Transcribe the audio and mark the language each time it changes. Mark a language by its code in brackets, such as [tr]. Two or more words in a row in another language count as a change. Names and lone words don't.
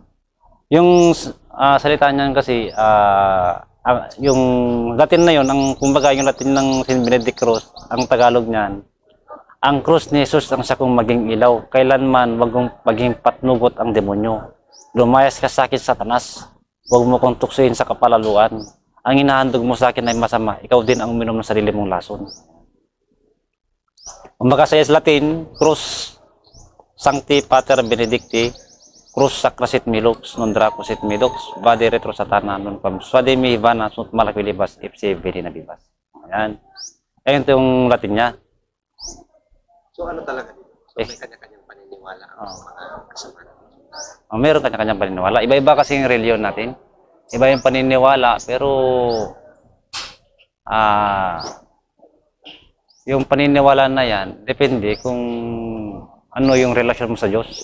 [tl] Yung salita niyan kasi, yung Latin na yun, kumbaga yung Latin ng Saint Benedict Cross, ang Tagalog niyan, ang krus ni Jesus ang siya kong maging ilaw. Kailanman wag kong maging patnugot ang demonyo. Lumayas ka sa akin, Satanas. Huwag mo kong tuksuin sa kapalaluan. Ang hinahandog mo sa akin ay masama. Ikaw din ang uminom ng sarili mong lason. Kumbaga sa Latin, [la] Crus Sancti Pater Benedicti, Crus Sacra Sit Milux, non draco sit Milux, Vade Retro Satana, non pam Suade mi Ivana, sunt malakilibas, ipsi Verina Bibas. [tl] Ayan. Ayun ito yung Latin niya. So ano talaga dito? So may kanya-kanyang paniniwala ang mga kasama natin. Meron kanya-kanyang paniniwala. Iba-iba kasi yung reliyon natin. Iba yung paniniwala, pero yung paniniwala na yan, depende kung ano yung relasyon mo sa Diyos.